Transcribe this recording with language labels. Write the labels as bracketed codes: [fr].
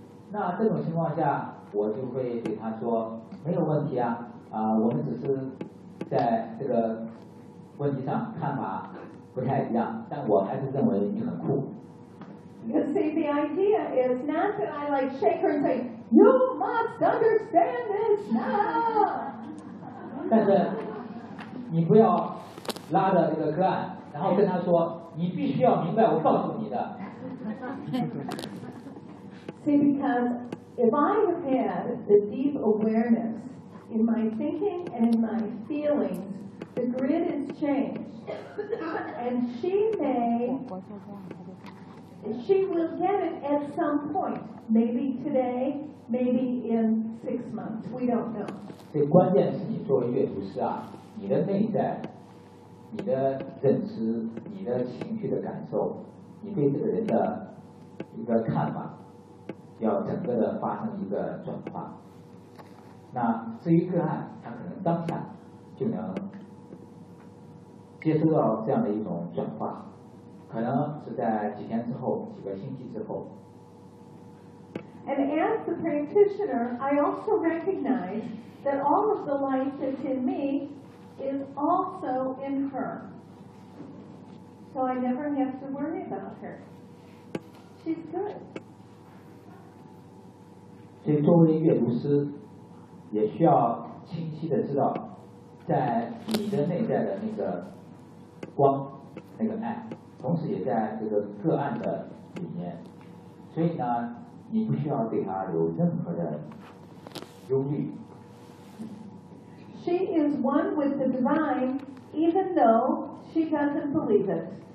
[zh] 那这种情况下，我就会对他说。没有问题啊，我们只是在这个问题上看法不太一样，但我还是认为你很酷。 [en] You see, the idea is not that I like shake her and say, "You must understand this now." [zh] 但是你不要拉着这个个案，然后跟他说，你必须要明白我告诉你的。 [en] See, because. If I have had the deep awareness in my thinking and in my feelings, the grid has changed. And she will get it at some point. Maybe today, maybe in 6 months. We don't know. [zh] 这关键是你作为阅读师啊，你的内在，你的认知，你的情绪的感受，你对这个人的一个看法。要整个的发生一个转化，那至于个案，他可能当下就能接收到这样的一种转化，可能是在几天之后，几个星期之后。 [en] And as the practitioner, I also recognize that all of the light that's in me is also in her. So I never have to worry about her. She's good. [zh] 所以作为阅读师也需要清晰的知道在你的内在的那个光那个爱同时也在这个个案的里面所以呢你不需要对他有任何的忧虑 [en] She is one with the divine even though she doesn't believe it